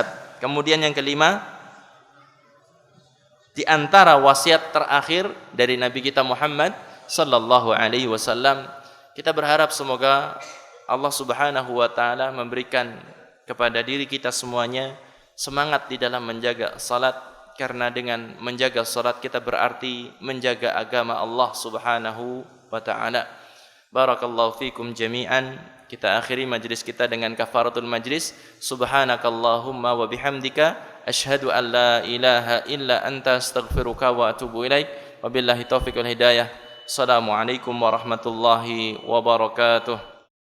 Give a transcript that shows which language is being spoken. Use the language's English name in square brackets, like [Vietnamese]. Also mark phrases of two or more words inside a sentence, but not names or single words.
[Indonesian] Kemudian yang kelima, di antara wasiat terakhir dari Nabi kita Muhammad [Arabic] صلى الله عليه وسلم, [Indonesian] kita berharap semoga Allah [Arabic] سبحانه وتعالى [Indonesian] memberikan kepada diri kita semuanya semangat di dalam menjaga salat, karena dengan menjaga salat kita berarti menjaga agama Allah [Arabic] سبحانه وتعالى. بارك الله فيكم جميعا. [Indonesian] Kita akhiri majlis kita dengan [Arabic] كفارة المجلس. سبحانك اللهم وبحمدك أشهد أن لا إله إلا أنت أستغفرك وأتوب إليك. وبالله التوفيق والهداية. السلام عليكم ورحمة الله وبركاته.